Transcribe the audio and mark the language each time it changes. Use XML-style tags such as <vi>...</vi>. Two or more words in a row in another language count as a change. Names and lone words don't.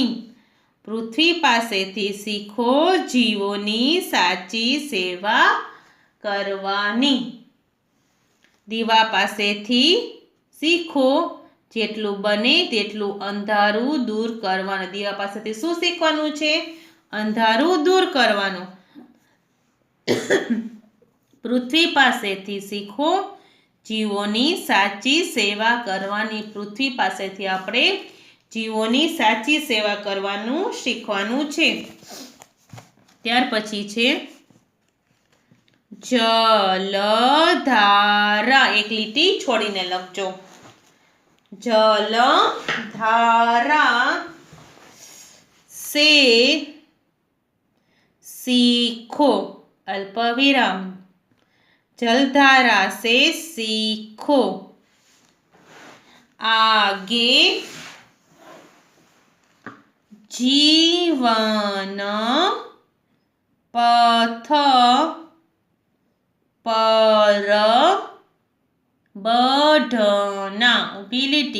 <gu>પૃથ્વી પાસેથી શીખો જીવોની સાચી સેવા કરવાની. દીવા પાસેથી શીખો જેટલું બને તેટલું અંધારું દૂર કરવાનું. દીવા પાસેથી શું શીખવાનું છે? અંધારું દૂર કરવાનું. પૃથ્વી પાસેથી શીખો જીવોની સાચી સેવા કરવાની. પૃથ્વી પાસેથી આપણે જીવોની સાચી સેવા કરવાનું શીખવાનું છે. ત્યાર પછી છે જલધારા. એક લીટી છોડીને લખજો.</gu> <hi>जलधारा से सीखो अल्पविराम। जलधारा से सीखो। आगे जीवन पथ पर बढ़ना।</hi> <gu>ઊભી લીટી।</gu>